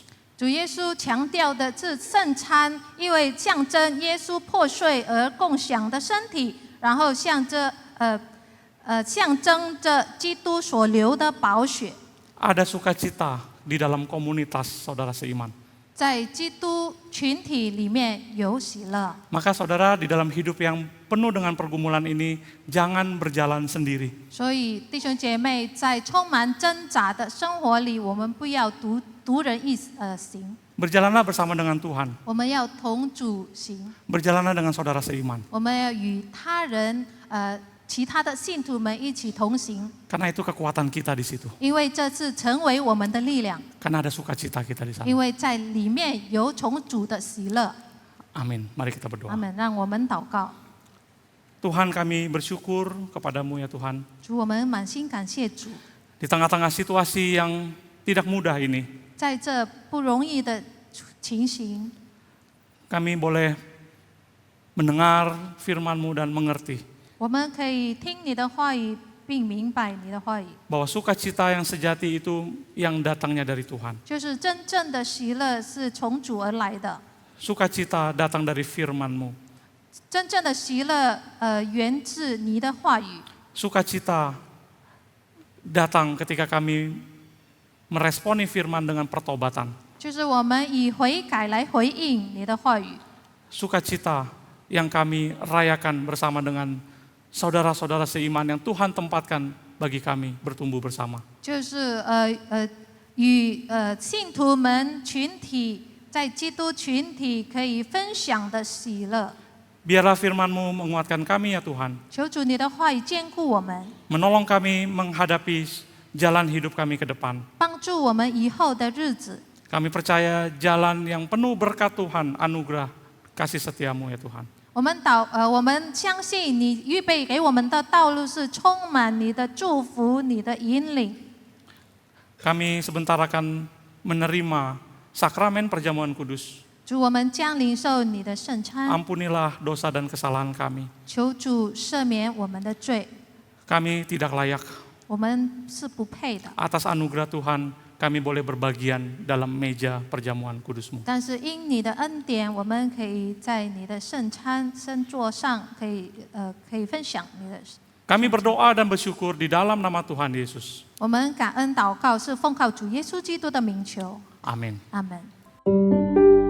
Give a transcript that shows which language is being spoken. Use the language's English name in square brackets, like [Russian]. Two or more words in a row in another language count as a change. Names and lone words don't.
[Chinese] 主耶稣强调的是圣餐，因为象征耶稣破碎而共享的身体，然后象征着基督所流的宝血。 [Indonesian] Ada sukacita di dalam komunitas saudara seiman. [Chinese] 在基督群体里面有喜乐， [Indonesian] Maka saudara di dalam hidup yang penuh dengan pergumulan ini jangan berjalan sendiri. [Chinese] 所以弟兄姐妹在充满挣扎的生活里，我们不要独人行， [Indonesian] Berjalanlah bersama dengan Tuhan. [Chinese] 我们要同主行， [Indonesian] Berjalanlah dengan saudara seiman. [Chinese] 我们要与他人其他的信徒们一起同行， [Indonesian] Karena itu kekuatan kita di situ. [Chinese] 因为这是成为我们的力量， [Indonesian] Karena ada sukacita kita di sana. [Chinese] 因为在里面有从主的喜乐。 [Indonesian] Amin. Mari kita berdoa. [Chinese] 阿门。让我们祷告， [Indonesian] Tuhan, kami bersyukur kepadamu ya Tuhan. [Chinese] 主，我们满心感谢主， [Indonesian] Di tengah-tengah situasi yang tidak mudah ini, [Chinese] 在这不容易的情形， [Indonesian] kami boleh mendengar firman-Mu dan mengerti [Chinese] 我们可以听你的话语，并明白你的话语， [Indonesian] bahwa sukacita yang sejati itu yang datangnya dari Tuhan. [Chinese] 就是真正的喜乐是从主而来的， [Indonesian] Sukacita datang dari firman-Mu. [Chinese] 真正的喜乐源自你的话语， [Indonesian] Sukacita datang ketika kami meresponi firman dengan pertobatan. [Chinese] 就是我们以悔改来回应你的话语。 [Indonesian] Sukacita yang kami rayakan bersama dengan saudara-saudara seiman yang Tuhan tempatkan bagi kami bertumbuh bersama. [Chinese] 就是与信徒们群体在基督群体可以分享的喜乐。 [Indonesian] Biarlah firman-Mu menguatkan kami ya Tuhan. [Chinese] 求主你的话语坚固我们， [Indonesian] Menolong kami menghadapi jalan hidup kami ke depan. [Chinese] 帮助我们以后的日子。 [Indonesian] Kami percaya jalan yang penuh berkat Tuhan, anugerah, kasih setiamu ya Tuhan. [Chinese] 我们相信你预备给我们的道路是充满你的祝福、你的引领。 [Indonesian] Kami sebentar akan menerima sakramen perjamuan kudus. [Chinese] 主，我们将领受你的圣餐， [Indonesian] Ampunilah dosa dan kesalahan kami. [Chinese] 求主赦免我们的罪， [Indonesian] Kami tidak layak. [Chinese] 我们是不配的。 [Indonesian] Atas anugerah Tuhan, kami boleh berbagian dalam meja perjamuan kudus-Mu. [Chinese] 但是因你的恩典，我们可以在你的圣餐圣座上，可以分享你的。 [Indonesian] Kami berdoa dan bersyukur di dalam nama Tuhan Yesus. [Chinese] 我们感恩祷告是奉靠主耶稣基督的名求， [Indonesian] Amin. [Chinese] 阿门。